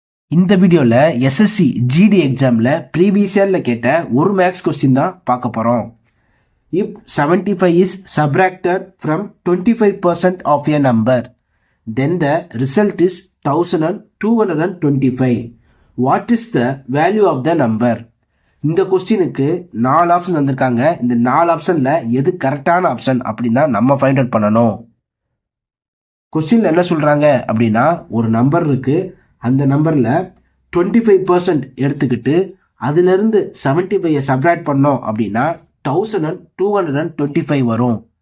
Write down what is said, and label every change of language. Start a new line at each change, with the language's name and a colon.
Tamil: இந்த வீடியோல SSC GD எக்ஸாம்ல ப்ரீவியஸ் இயர்ல கேட்ட ஒரு மேக்ஸ் கொஸ்டின் தான் பார்க்க போறோம்.
English: If 75 is subtracted from 25% of a number, then the result is 1225. What is the value of the number?
Tamil: இந்த கொஸ்டினுக்கு 4 ஆப்ஷன் வந்திருக்காங்க. இந்த 4 ஆப்ஷன்ல எது கரெக்டான ஆப்ஷன் அப்படின்னா நம்ம ஃபைண்ட் அவுட் பண்ணணும். கொஸ்டின்ல என்ன சொல்றாங்க அப்படின்னா, ஒரு நம்பர் இருக்கு, அந்த நம்பர்ல 25% எடுத்துக்கிட்டு அதுல இருந்து 75 சப்ராக்ட் பண்ணோம் அப்படின்னா 1225 வரும்.